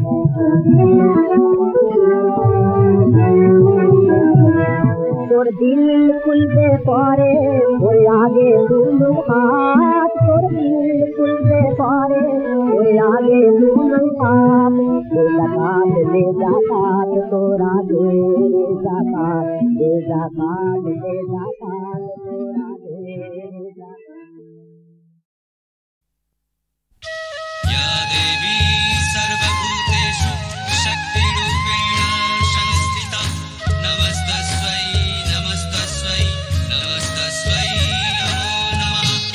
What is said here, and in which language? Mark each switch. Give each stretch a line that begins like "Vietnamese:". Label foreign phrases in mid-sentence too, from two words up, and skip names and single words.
Bangla: তোর দিল খুলবে পরে ওই আগে দুলু হাত তোর দিল খুলবে পরে ওই আগে দুলু হাত দে জাকাত তোরা দে জাকাত দে জাকাত তোরা দে জাকাত
Sanskrit: या देवी सर्वभूतेषु शक्तिरूपेण संस्थिता नमस्तस्यै नमस्तस्यै नमस्तस्यै नमो नमः